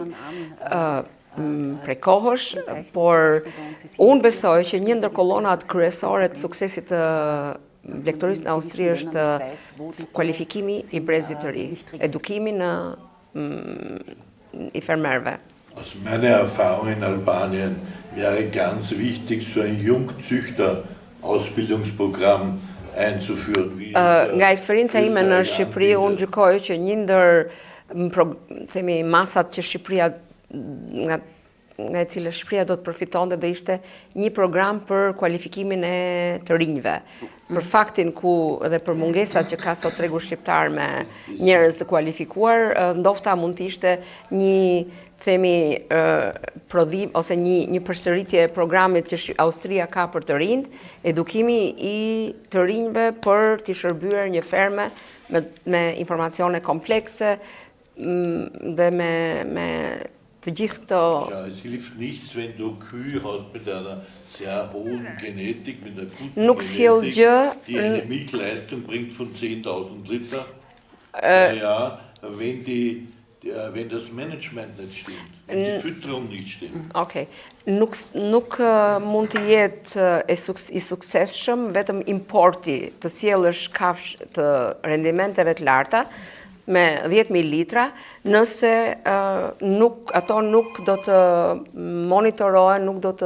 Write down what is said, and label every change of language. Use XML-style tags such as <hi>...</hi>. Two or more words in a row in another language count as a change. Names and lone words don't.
<sq>Prej kohësh, por unë besoj që një ndër kolonat kryesore të suksesit të blegtorisë në Austri është kualifikimi i brezit të ri, edukimi i fermerëve.</sq> <de>Aus meiner Erfahrung in Albanien wäre ganz wichtig, so ein Jungzüchter-Ausbildungsprogramm einzuführen.</de> <sq>Nga eksperienca ime në Shqipëri, unë gjykoj që një ndër masat që Shqipëria nga e cila Shqipëria do të përfitonte do ishte një program për kualifikimin e të rinjve. Për faktin ku edhe për mungesat që ka sot tregu shqiptar me njerëz të kualifikuar, ndofta mund të ishte një prodhim ose një përsëritje e programit që Austria ka për të rinjt, edukimi i të rinjve për t'i shërbyer një ferme me informacione komplekse dhe me të gjithë këto.</sq> <de>Ja, es hilft nichts, wenn du Kühe hast mit einer sehr hohen Genetik, mit einer guten Genetik, die eine Milchleistung bringt von 10.000 Liter pro Jahr, wenn das Management nicht stimmt, wenn die Fütterung nicht stimmt. Okay.</de> <sq>Nuk mund të jetë i suksesshëm vetëm importi të sjellësh kafsh të rendimenteve të larta me 10.000 litra, nëse ato nuk do të monitorohen, nuk</sq>